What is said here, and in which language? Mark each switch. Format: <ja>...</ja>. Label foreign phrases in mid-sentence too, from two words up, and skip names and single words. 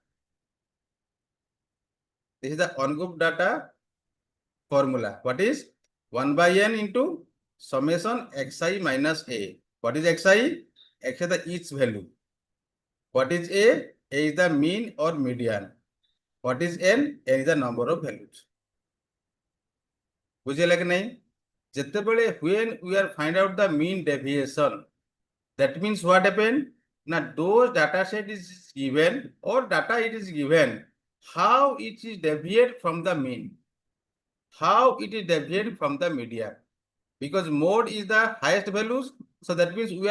<en>formula what is 1 by n into summation xi minus a what is xi x is the each value what is a is the mean or median what is n is the number of values</en> <or>ବୁଝିଲେ କି ନାହିଁ</or> <en>जेतेबेले when we are find out the mean deviation that means what happened now those data set is given or data it is given how it is deviate from the mean how it is deviate from the median because mode is the highest values so that means we are</en>